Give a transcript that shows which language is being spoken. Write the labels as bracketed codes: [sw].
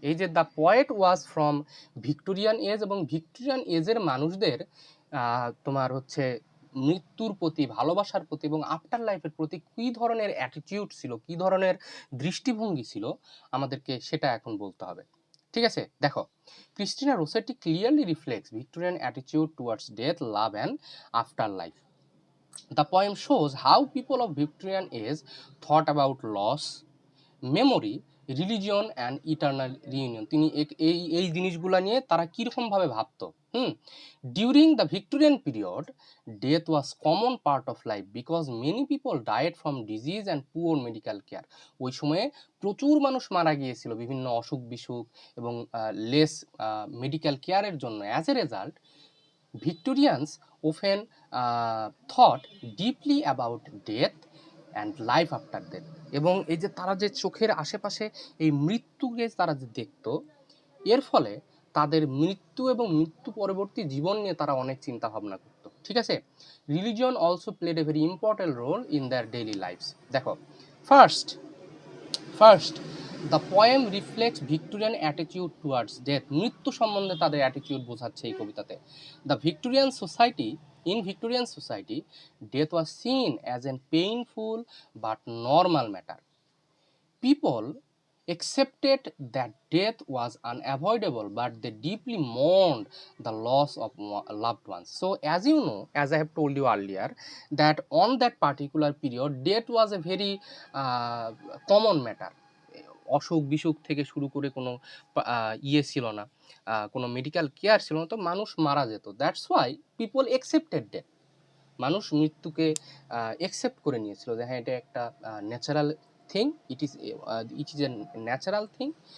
[bn] এই যে the poet was from Victorian age, এবং ভিক্টোরিয়ান এজের মানুষদের তোমার হচ্ছে মৃত্যুর প্রতি, ভালোবাসার প্রতি এবং আফটার লাইফের প্রতি কী ধরনের অ্যাটিটিউড ছিল, কী ধরনের দৃষ্টিভঙ্গি ছিল, আমাদেরকে সেটা এখন বলতে হবে। ঠিক আছে, দেখো, [en] Christina Rossetti clearly reflects Victorian attitude towards death, love and afterlife. The poem shows how people of Victorian age thought about loss, memory, religion and eternal reunion. [bn] তিনি এই জিনিসগুলো নিয়ে তারা কীরকমভাবে ভাবতো। [en] During the Victorian period, death was common part of life because many people died from disease and poor medical care. [bn] ওই সময়ে প্রচুর মানুষ মারা গিয়েছিল বিভিন্ন অসুখ বিসুখ এবং লেস মেডিকেল কেয়ারের জন্য। [en] As a result, Victorians often thought deeply about death and life after death. [bn] এবং এই যে তারা যে চোখের আশেপাশে এই মৃত্যুকে তারা যে দেখতো, এর ফলে তাদের মৃত্যু এবং মৃত্যু পরবর্তী জীবন নিয়ে তারা অনেক চিন্তা ভাবনা করতো। ঠিক আছে, [en] Religion also played a very important role in their daily lifes. দেখো, first the poem reflects Victorian attitude towards death. [bn] মৃত্যু সম্বন্ধে তাদের অ্যাটিটিউড বোঝাচ্ছে এই কবিতাতে। [en] The Victorian society, in Victorian society, death was seen as a painful but normal matter. People accepted that death was unavoidable, but they deeply mourned the loss of loved ones. So as you know, as I have told you earlier, that on that particular period, death was a very common matter. [bn] অসুখ বিসুখ থেকে শুরু করে কোনো ইয়ে ছিল না, কোনো মেডিকেল কেয়ার ছিল না, তো মানুষ মারা যেত। [en] That's why people accepted death. [bn] মানুষ মৃত্যুকে একসেপ্ট করে নিয়েছিল যে হ্যাঁ, এটা একটা natural thing, [en] It is a natural thing.